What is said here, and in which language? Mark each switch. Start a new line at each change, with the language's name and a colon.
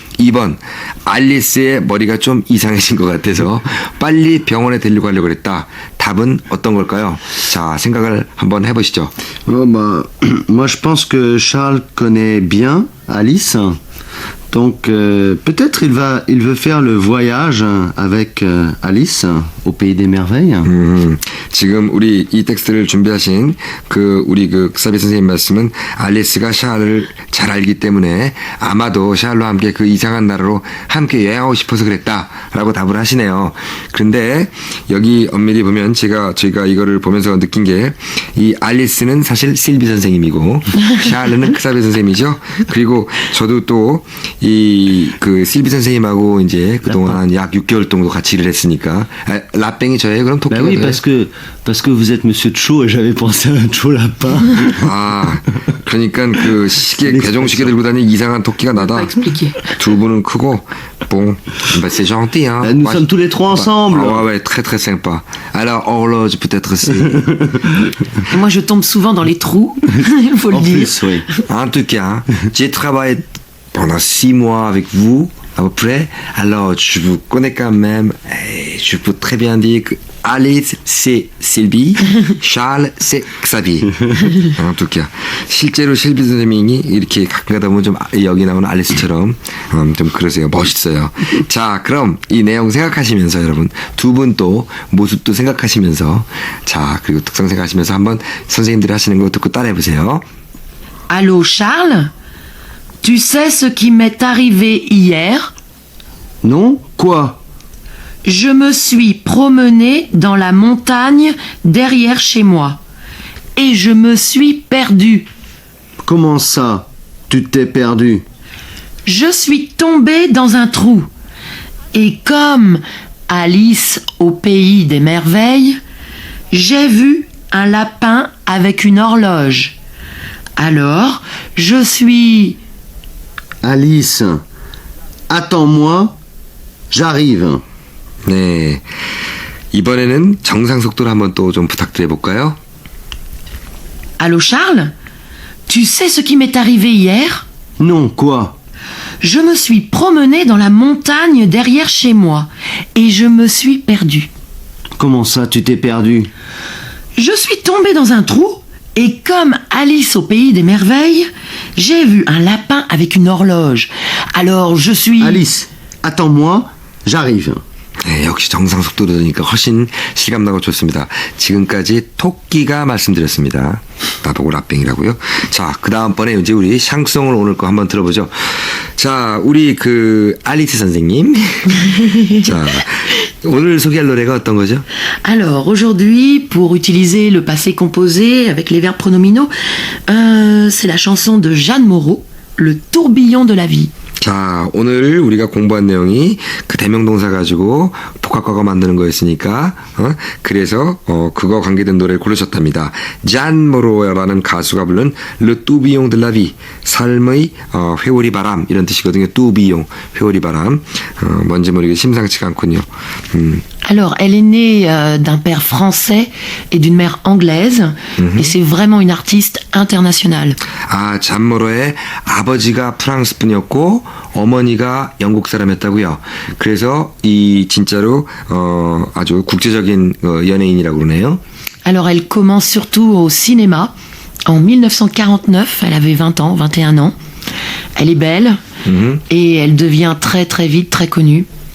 Korean: 2번 알리스의 머리가 좀 이상해진 것 같아서 빨리 병원에 데리고 가려고 했다. 답은 어떤 걸까요? 자, 생각을 한번 해보시죠.
French: Moi je pense que Charles connaît bien Alice. Donc peut-être il veut faire le voyage avec Alice au pays des merveilles.
Korean: 지금 우리 이 텍스트를 준비하신 우리 크사비 선생님 말씀은 알리스가 샬을 잘 알기 때문에 아마도 샬과 함께 그 이상한 나라로 함께 여행하고 싶어서 그랬다라고 답을 하시네요. 그런데 여기 엄밀히 보면 저희가 이거를 보면서 느낀 게 이 알리스는 사실 실비 선생님이고 샬르는 크사비 선생님이죠. 그리고 저도 또 이 실비 선생님하고 이제 그동안 약 6개월 정도 같이 일을 했으니까 라뺑이 저예요. 그럼 토끼가
French: oui, parce que vous êtes Monsieur Cho et j'avais pensé à un Cho lapin.
Korean: 아, 그러니까 그 시계 개종시계 들고 다니는 이상한 토끼가 나다. 두 분은 크고
French: bon, c'est gentil hein. Nous sommes tous les trois ensemble. Ouais, très très sympa. Alors horloge peut-être c'est. Moi je tombe souvent dans les trous, il faut le dire. Plus, oui. En tout cas, j'ai travaillé pendant 6 mois avec vous, à peu près. Alors, je vous connais quand même. Et je peux très bien dire que Alice, c'est Sylvie. Charles, c'est Xavier. En tout cas.
Korean: 실제로 실비 선생님이 이렇게 가끔 가다 보면 좀 여기 나오는 알리스처럼 좀 그러세요. 멋있어요. 자, 그럼 이 내용 생각하시면서 여러분 두 분 또 모습도 생각하시면서 자, 그리고 특성 생각하시면서 한번 선생님들이 하시는 거 듣고 따라해보세요.
French: Allô Charles? Tu sais ce qui m'est arrivé hier? Non? Quoi? Je me suis promené dans la montagne derrière chez moi. Et je me suis perdu. Comment ça? Tu t'es perdu? Je suis tombé dans un trou. Et comme Alice au pays des merveilles, j'ai vu un lapin avec une horloge. Alors, je suis... Alice, attends-moi, j'arrive.
Korean: 네. 이번에는 정상 속도로 한번 또 좀 부탁드려 볼까요?
French: Allô Charles? Tu sais ce qui m'est arrivé hier? Non, quoi? Je me suis promené dans la montagne derrière chez moi et je me suis perdu. Comment ça, tu t'es perdu? Je suis tombé dans un trou et comme Alice au pays des merveilles, j'ai vu un lapin avec une horloge. Alors je suis... Alice, attends-moi, j'arrive.
Korean: 네, 역시 정상 속도로 들으니까 훨씬 실감나고 좋습니다. 지금까지 토끼가 말씀드렸습니다. 나보고 라뱅이라고요. 자, 그 다음번에 이제 우리 샹송을 오늘 거 한번 들어보죠. 자, 우리 그 알리스 선생님. 자, 오늘 소개할 노래가 어떤 거죠?
French: Alors aujourd'hui, pour utiliser le passé composé avec les verbes pronominaux, c'est la chanson de Jeanne Moreau, Le tourbillon de la vie.
Korean: 자, 오늘 우리가 공부한 내용이 그 대명동사 가지고 복합과거 만드는 거였으니까, 그래서, 그거 관계된 노래를 고르셨답니다. 잔 모로라는 가수가 부른 Le tourbillon de la vie. 삶의, 회오리 바람. 이런 뜻이거든요. tourbillon. 회오리 바람. 뭔지 모르게 심상치가 않군요.
French: Alors, elle est née d'un père français et d'une mère anglaise, et c'est vraiment une artiste internationale.
Korean: 아, 잔모로의 아버지가 프랑스 분이었고 어머니가 영국 사람이었다고요. 그래서 이 진짜로 아주 국제적인 연예인이라고 그러네요.
French: Alors, elle commence surtout au cinéma. En 1949, elle avait 20 ans, 21 ans. Elle est belle et elle devient très très vite très connue.